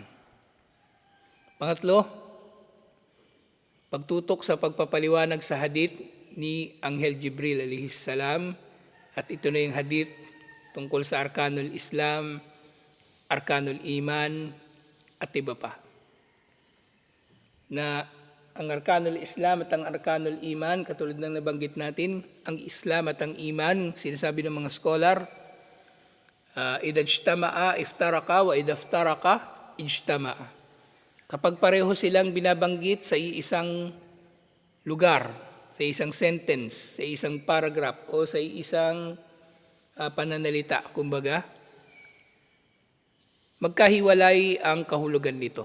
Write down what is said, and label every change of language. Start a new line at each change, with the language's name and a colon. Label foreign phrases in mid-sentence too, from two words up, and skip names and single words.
Filipino: Pangatlo, pagtutok sa pagpapaliwanag sa hadith ni Anghel Jibril
Arabic: عليه السلام,
Filipino: at ito na yung hadith tungkol sa
Arabic: أركان الإسلام, أركان الإيمان,
Filipino: at iba pa. Na ang
Arabic: أركان الإسلام
Filipino: at ang
Arabic: أركان الإيمان,
Filipino: katulad ng nabanggit natin, ang Islam at ang Iman, sinasabi ng mga scholar,
Arabic: إذا اجتمعا افترقا وإذا افترقا اجتمعا.
Filipino: Kapag pareho silang binabanggit sa isang lugar, sa isang sentence, sa isang paragraph, o sa isang pananalita, kumbaga, magkahiwalay ang kahulugan nito.